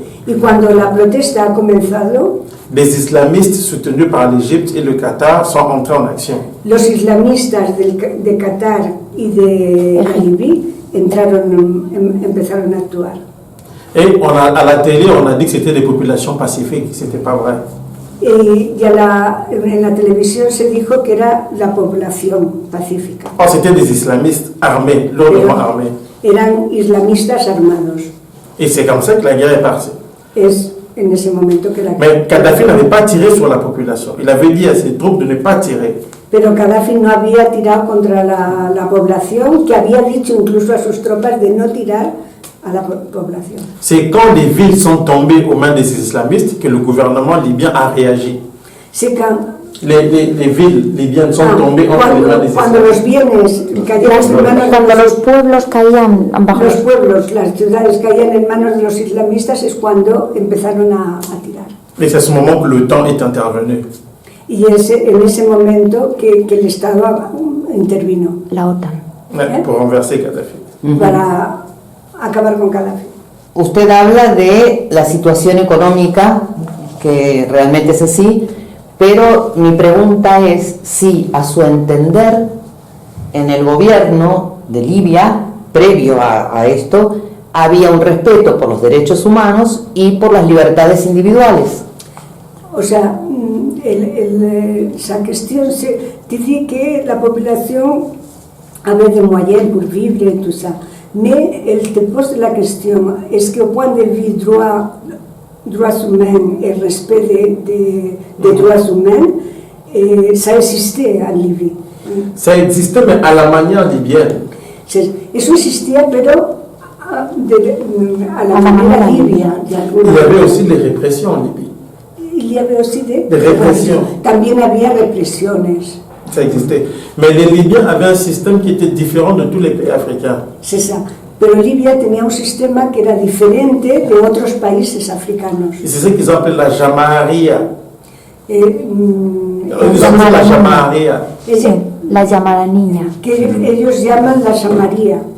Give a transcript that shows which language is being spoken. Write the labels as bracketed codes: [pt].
[es] Y cuando la protesta ha comenzado, [fr] des islamistes soutenus par l'Égypte et le Qatar sont entrés en action. [es] los islamistas de Qatar y de Libia empezaron a actuar. [fr] Et à la télé, on a dit que c'était des populations pacifiques. C'était pas vrai. [es] Y en la televisión se dijo que era la población pacífica. [fr] Or, c'était des islamistes armés, lourdement armés. [es] Eran islamistas armados. [fr] Et c'est comme ça que la guerre est partie. [es] Es en ese momento que la [fr] Mais Kadhafi n'avait pas tiré sur la population. Il avait dit à ses troupes de ne pas tirer. [es] Pero Gaddafi no había tirado contra la población, que había dicho incluso a sus tropas de no tirar a la población. [fr] C'est quand les villes sont tombées aux mains des islamistes que le gouvernement libyen a réagi. [es] Sí, [fr] Les villes libyennes sont tombées entre les mains des [es] cuando los bienes cayeron en manos Cuando los pueblos caían bajo los pueblos, las ciudades caían en manos de los islamistas, es cuando empezaron a tirar. [fr] Et c'est à ce moment que l'OTAN est intervenu. [es] Y es en ese momento que el Estado intervino la OTAN. [fr] Pour renverser Kadhafi. [es] para acabar con Gaddafi. Usted habla de la situación económica, que realmente es así, pero mi pregunta es si, a su entender, en el gobierno de Libia, previo a esto, había un respeto por los derechos humanos y por las libertades individuales. O sea, esa cuestión se dice que la población [fr] avait des moyens pour vivre et tout ça. Mais elle te pose la question, est-ce qu'au point de vue droits humains et respect des droits humains, ça existait en Libye? Ça existait, mais à la manière libyenne. [es] Eso existía, pero a la manera libia. [fr] Il y avait aussi les répressions en Libye. Il y avait aussi des répressions. [es] También había represiones. [fr] Ça existait. Mais les Libyens avaient un système qui était différent de tous les pays africains. C'est ça. [es] Pero Libia tenía un sistema que era diferente de otros países africanos. [fr] Et c'est ce qu'ils appellent la Jamaharia. Ils appellent la Jamaharia. [es] La Yamaraniña. Que ellos llaman la Samaria.